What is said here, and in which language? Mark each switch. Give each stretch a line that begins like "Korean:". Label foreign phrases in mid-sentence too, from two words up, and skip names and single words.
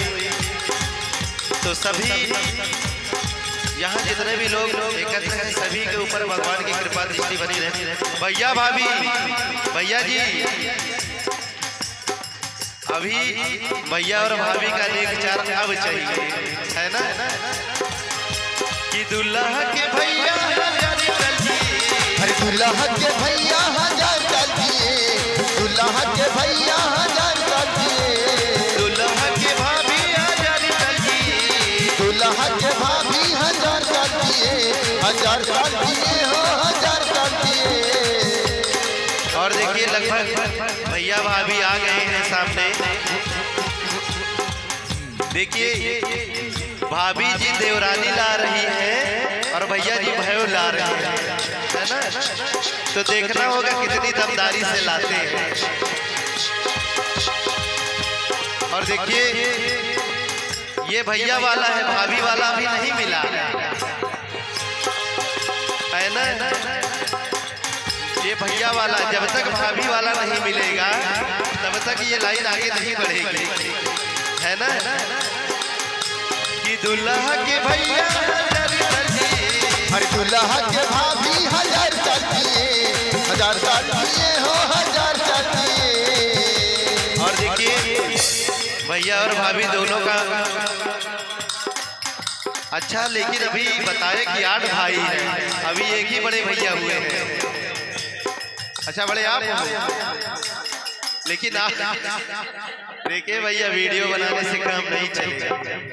Hindi: तो सभी यहाँ जितने भी लोग एकत्र हैं सभी के ऊपर भगवान की कृपा दृष्टि बनी रहे। भैया भाभी भैया जी अभी भैया और भाभी का नेक चार अब चाहिए, है ना। कि दूल्हा के भैया हजार साल जिए, अरे दूल्हा के भैया हजार साल जिए, दूल्हा के भैया हजार साल जिए, दूल्हा के भाभी हजार साल जिए, दूल्हा के भाभी हजार साल जिए, हजार साल जिए हो, हजार साल जिए। और देखिए लगभग भैया भाभी आ गए हैं सामने। देखिए भाभी जी देवरानी ला रही है और भैया जी भयो ला रहे हैं, है ना। तो देखना होगा कितनी दमदारी से लाते हैं। और देखिए ये भैया वाला है, भाभी वाला अभी नहीं मिला, है ना। ये भैया वाला जब तक भाभी वाला नहीं मिलेगा तब तक ये लाइन आगे नहीं बढ़ेगी, है ना। कि दूल्हा के भैया हजार साल जिए, अरे दूल्हा के भाभी हजार साल जिए, हजार साल जिए हो, हजार साल जिए। और देखिए भैया और भाभी दोनों का अच्छा, लेकिन अभी बताए कि 8 भाई हैं, अभी एक ही बड़े भैया हुए हैं। अच्छा बड़े आप हो, लेकिन आप देखिए भैया वीडियो बनाने से काम नहीं चलेगा।